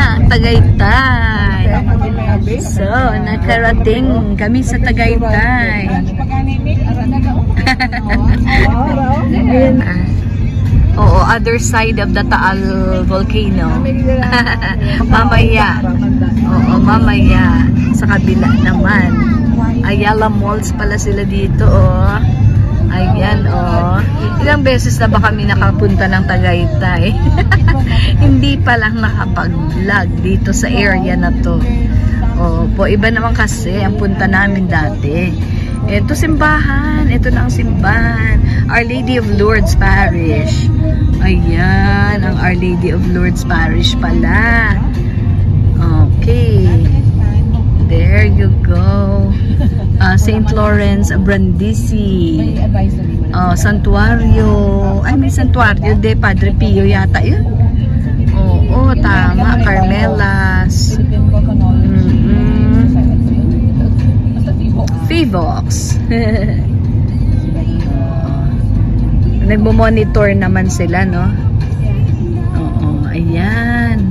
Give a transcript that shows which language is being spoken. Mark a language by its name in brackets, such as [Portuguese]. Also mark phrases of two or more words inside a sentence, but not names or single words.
[Filipino] Tagaytay. So, nakarating kami sa Tagaytay. Oo, [English] other side of the Taal volcano. [Filipino] Mamaya. Oo, mamaya. Sa kabila naman. Ayala Malls pala sila dito, oh. Ayan, oh. Ilang beses na ba kami nakapunta ng Tagaytay? Hindi pa lang nakapag-vlog dito sa area na to. Oh, po, iba naman kasi ang punta namin dati. Ito simbahan. Ito na ang simbahan. Our Lady of Lourdes Parish. Ayan, ang Our Lady of Lourdes Parish pala. [English] Okay. There you go. St. Lawrence Brindisi. [Filipino] Santuario. Ay, may santuario de Padre Pio yata yun. Oo, tama. Carmelas. Fivox. Nagmo-monitor naman sila, no? Oo, ayan.